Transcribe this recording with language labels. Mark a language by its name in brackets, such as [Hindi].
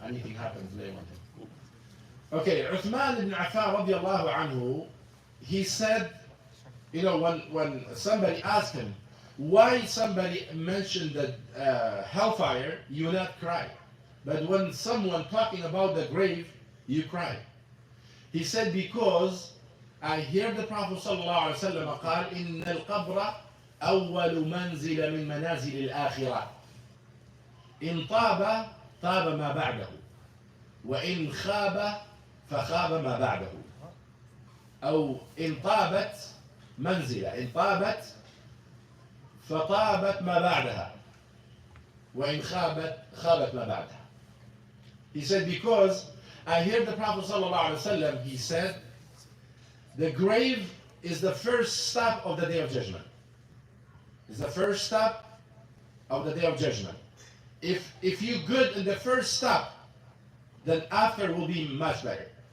[English] Anything happens, blame on him. Okay, Uthman ibn Affan radiallahu anhu, he said, you know, when somebody asked him, why somebody mentioned the hellfire, you not cry. But when someone talking about the grave, you cry. He said, because I hear the Prophet [Arabic] sallallahu alaihi wasallam قال إن القبر أول منزل من منازل الآخرة إن طاب طاب ما بعده وإن خاب فخاب ما بعده أو إن طابت منزلة إن طابت فطابت ما بعدها وإن خابت خابت ما بعدها. [English] He said, because I hear the Prophet ﷺ, he said, the grave is the first stop of the Day of Judgment. It's the first stop of the Day of Judgment. If you good in the first stop, then after will be much better.